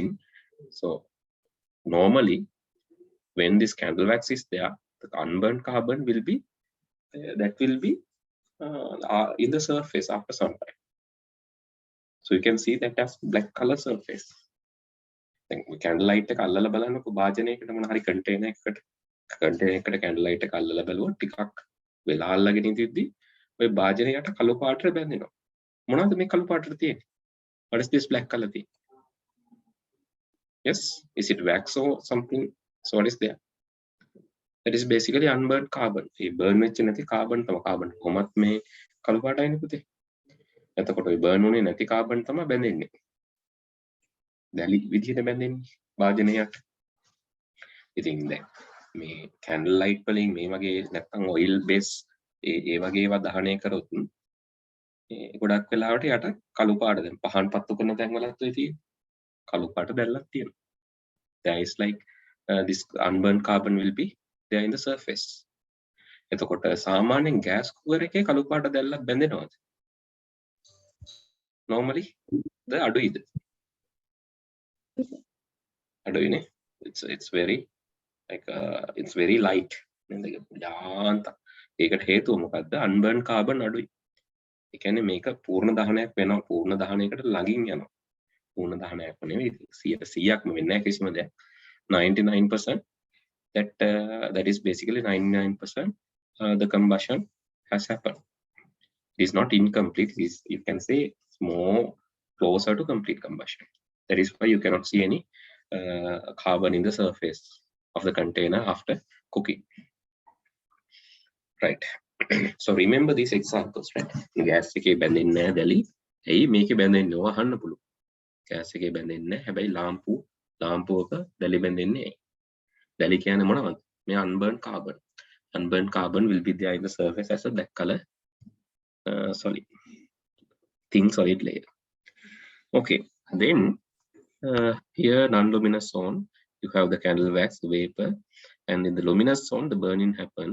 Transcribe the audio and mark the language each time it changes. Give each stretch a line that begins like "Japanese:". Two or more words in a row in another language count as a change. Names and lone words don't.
English: So normally when this candle wax is there, the unburned carbon will be in the surface after some time. So you can see that as black color surface. Candle light
Sinhala: එක අල්ලලා බලනකො භාජනයකට මොන හරි කන්ටේනර් එකකට
English: candle light
Sinhala: එක අල්ලලා බලුවොත් ටිකක් වෙලා අල්ලගෙන ඉඳිද්දි ඔය භාජනයට කළු පාටට බැඳෙනවා. මොනවද මේ කළු පාටට තියෙන්නේ?
English: What is this black color thing? Yes, is it wax or something? So what is there? That is basically unburned carbon.
Sinhala: ඒ burn වෙච්ච නැති carbon තමයි. carbon කොහොමත් මේ කළු පාටයිනේ පුතේ. එතකොට ඔය burn වුණේ නැති carbon තමයි බැඳෙන්නේ. දැලි විදිහට බැඳෙන්නේ භාජනයට. ඉතින් දැන් මේ
English: candle light
Sinhala: වලින් මේ වගේ නැත්තම්
English: oil base
Sinhala: ඒ වගේ ඒවා දහනය කරොත් ගොඩක් වෙලාවට යට කළු පාට දැන් පහන් පත්තු කරන තැන් වලත් ඔය තියෙන කළු පාට දැල්ලක් තියෙනවා.
English: There is this unburned carbon will be there in the surface.
Sinhala: එතකොට සාමාන්‍යයෙන්
English: gas cooker
Sinhala: එකේ කළු පාට දැල්ලක් බැඳෙනවද?
English: Normally the අඩුයිද?
Sinhala: අඩුයිනේ.
English: It's very it's very light.
Sinhala: යාන්තම්. ඒකට හේතුව මොකද්ද?
English: unburned carbon
Sinhala: අඩුයි. ඒ කියන්නේ මේක පූර්ණ දහනයක් වෙනවා. පූර්ණ දහනයකට ළඟින් යනවා. පූර්ණ දහනයක් නෙවෙයි 100%ක්ම වෙන්නේ නැහැ කිසිම දෙයක්.
English: 99% that is basically 99% the combustion has happened. It is not incomplete. You can say it's more closer to complete combustion. That is why you cannot see any carbon in the surface of the container after cooking. Right. So remember these examples, right?
Sinhala: Gas එකේ බැඳෙන්නේ නැහැ දැලි. එයි මේකේ බැඳෙන්නේ වහන්න පුළුවන්. gas එකේ බැඳෙන්නේ නැහැ. හැබැයි ලාම්පුවක දැලි බැඳෙන්නේ නැහැ. දැලි කියන්නේ මොනවද? මේ
English: unburned carbon. Unburned carbon will be there in the surface as a black color solid layer. Okay, then here non-luminous zone, you have the candle wax, the vapor, and in the luminous zone the burning happen.